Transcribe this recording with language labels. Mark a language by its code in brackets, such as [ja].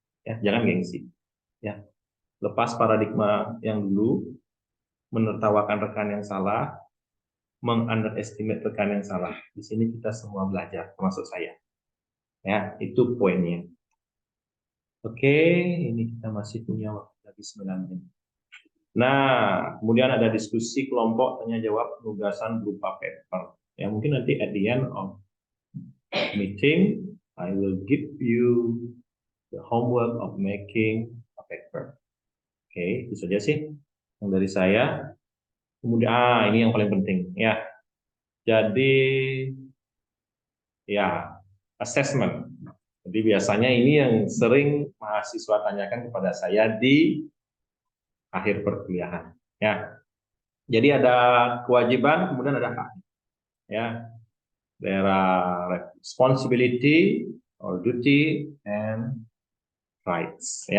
[id] Ya, jangan gengsi. Ya, lepas paradigma yang dulu, menertawakan rekan yang salah, meng-underestimate rekan yang salah. Di sini kita semua belajar, termasuk saya. Ya, itu poinnya. Oke, ini kita masih punya waktu lagi 9 menit. Nah, kemudian ada diskusi kelompok tanya jawab penugasan berupa paper. Ya, mungkin nanti [en] at the end of meeting, I will give you the homework of making a paper. [id] Oke, itu saja sih yang dari saya. Kemudian ini yang paling penting ya. Jadi ya, assessment. Jadi biasanya ini yang sering mahasiswa tanyakan kepada saya di akhir perkuliahan. Ya, jadi ada kewajiban, kemudian ada hak. [en] Ya, there are responsibility or duty and rights.